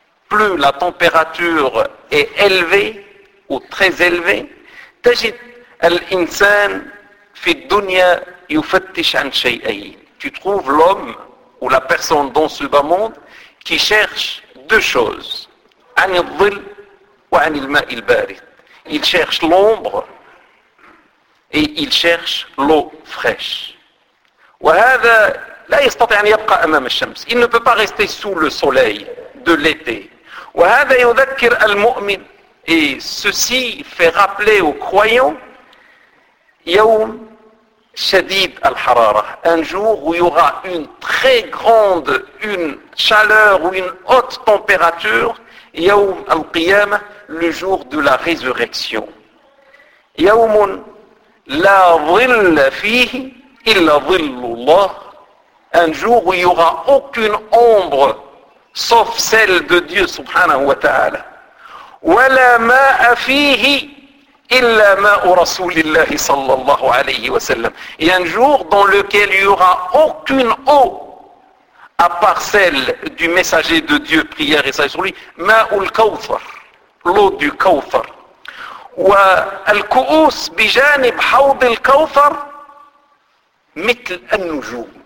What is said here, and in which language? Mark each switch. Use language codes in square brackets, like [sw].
[fr] plus la température est élevée ou très élevée [ar] تجد الإنسان في الدنيا يفتش عن شيئين [fr] tu trouves l'homme ou la personne dans ce bas monde qui cherche deux choses [ar] عن الظل وعن الماء البارد. [fr] Il cherche l'ombre et il cherche l'eau fraîche. [ar] وهذا لا يستطيع أن يبقى أمام الشمس. [fr] Il ne peut pas rester sous le soleil de l'été. [ar] وهذا يذكر المؤمن. [fr] Et ceci fait rappeler aux croyants [ar] يوم شديد الحرارة. [fr] Un jour où il y aura une très grande, une chaleur ou une haute température. [ar] يوم القيامة [fr] le jour de la résurrection. [ar] يوم لا ظل فيه إلا ظل الله. [fr] Un jour où il n'y aura aucune ombre sauf celle de Dieu subhanahu wa ta'ala. [ar] ولا ماء فيه إلا ماء رسول الله صلى الله عليه وسلم. [fr] Et un jour dans lequel il n'y aura aucune eau à part celle du messager de Dieu, prière et salut sur lui, ماء الكوثر. L'eau du Kawthar. [ar] Wa al-ku'us bijanib hawd al-Kawthar mitl an-nujum.